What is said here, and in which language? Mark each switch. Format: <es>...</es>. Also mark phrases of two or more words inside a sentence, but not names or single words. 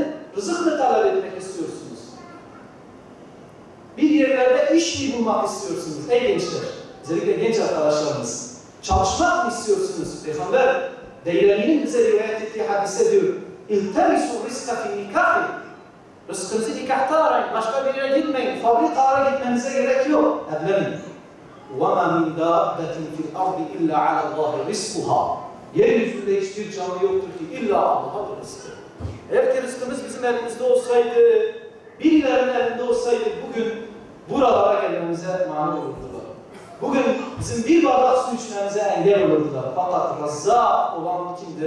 <tr>Rızık mı talep etmek istiyorsunuz? Bir yerlerde iş mi bulmak istiyorsunuz? Ey gençler, özellikle genç arkadaşlarımız. Çalışmak mı istiyorsunuz? Peygamber Deylemi'nin bize rivayet ettiği hadise diyor.</tr> <ar>التمسوا الرزق في النكاح.</ar> <tr>Rızkınızı nikahta arayın. Başka bir yere gitmeyin. Fabrikalara gitmenize gerek yok. Evlenin.</tr> <ar>وَمَا مِنْ دَابَّةٍ فِي الْأَرْضِ إِلَّا عَلَى اللّٰهِ رِزْقُهَا.</ar> <tr>Yeryüzünde hiçbir canlı yoktur ki illa Allah'a rızkı. Eğer ki rızkımız bizim elimizde olsaydı, birilerinin elinde olsaydı bugün buralara gelmemize mani olurdular. Bugün bizim bir bardak su içmemize engel olurdular. Fakat Razzak olan kimdir?</tr>